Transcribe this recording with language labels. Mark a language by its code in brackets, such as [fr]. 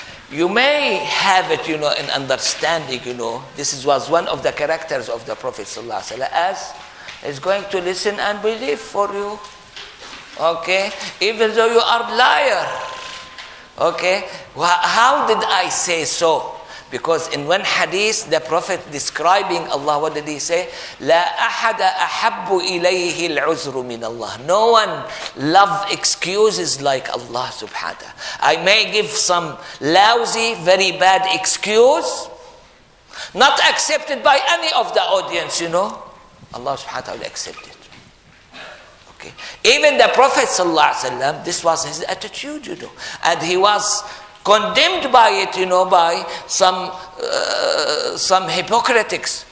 [en] You may have it, in understanding, This was one of the characters of the Prophet ﷺ, as is going to listen and believe for you. Okay? Even though you are liar. Okay? How did I say so? Because in one hadith, the Prophet describing Allah, what did he say? [ar] لا أحد أحب إليه العذر من الله. [en] No one love excuses like Allah subhanahu wa ta'ala. I may give some lousy, very bad excuse, not accepted by any of the audience, Allah subhanahu wa ta'ala accepted. Okay. Even the Prophet sallallahu alaihi wasallam, this was his attitude, and he was condemned by it, by some hypocritics.